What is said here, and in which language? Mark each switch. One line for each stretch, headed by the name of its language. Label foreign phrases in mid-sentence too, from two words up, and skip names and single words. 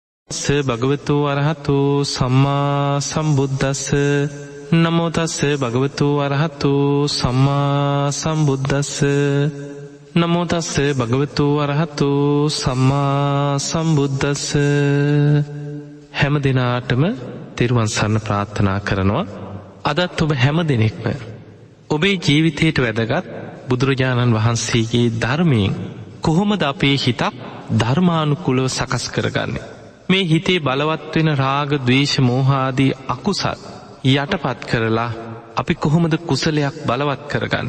Pali: ස භගවතු අරහතු සම්මා සම්බුද්දස්ස නමෝ තස්ස භගවතු අරහතු සම්මා සම්බුද්දස්ස නමෝ තස්ස භගවතු අරහතු සම්මා සම්බුද්දස්ස.
Sinhala: හැම දිනාටම තෙරුවන් සරණ ප්‍රාර්ථනා කරනවා. අදත් ඔබ හැම දිනෙකම ඔබේ ජීවිතයට වැදගත් බුදුරජාණන් වහන්සේගේ ධර්මයෙන් කොහොමද අපේ හිතක් ධර්මානුකූලව සකස් කරගන්නේ? මේ හිතේ බලවත් වෙන රාග, ද්වේෂ, මෝහ ආදී අකුසල් යටපත් කරලා අපි කොහොමද කුසලයක් බලවත් කරගන්නේ?